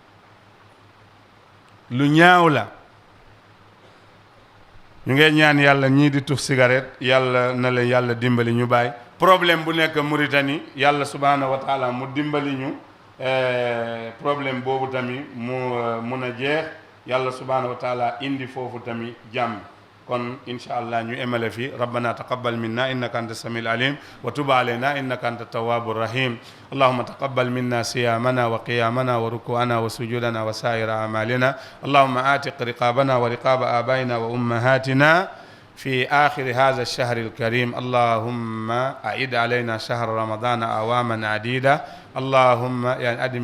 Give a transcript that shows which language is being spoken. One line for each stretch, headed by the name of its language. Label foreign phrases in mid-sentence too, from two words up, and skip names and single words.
Wolof: ñu ngeen ñaan yàlla ñii di tux cigarette yàlla na leen yàlla dimbali ñu bàyyi problème bu nekk Mauritanie yàlla
Arabic: سبحانه وتعالى
Wolof: mu dimbali ñu problème boobu tamit mu mun a jeex yàlla subhanahu
Arabic: وتعالى
Wolof: indi foofu tamit jàmm kon
Arabic: إن شاء الله
Wolof: ñu emale fi
Arabic: ربنا تقبل منا إنك أنت السميع العليم وتب علينا إنك أنت التواب الرحيم اللهم تقبل منا صيامنا وقيامنا وركوعنا وسجودنا وسائر أعمالنا اللهم أعتق رقابنا ورقاب آبائنا وأمهاتنا في آخر هذا الشهر الكريم اللهم أعد علينا شهر رمضان أعواما عديدة اللهم يعني أدم